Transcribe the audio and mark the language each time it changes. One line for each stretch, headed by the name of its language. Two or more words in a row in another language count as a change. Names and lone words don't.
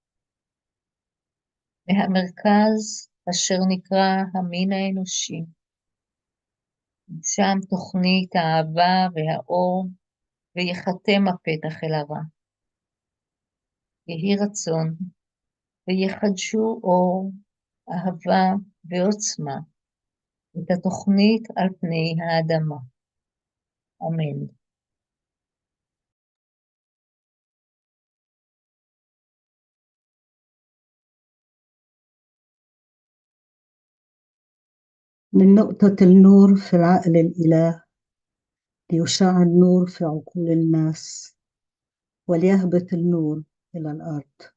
Hebrew: מהמרכז אשר נקרא המין האנושי, שם תוכנית האהבה והאור, ויחתם הפתח אל הרע. יהי רצון, ויחדשו אור, אהבה ועוצמה, את התוכנית על פני האדמה. אמן.
Arabic: من نقطة النور في العقل الإله ليشع النور في عقول الناس وليهبط النور إلى الأرض.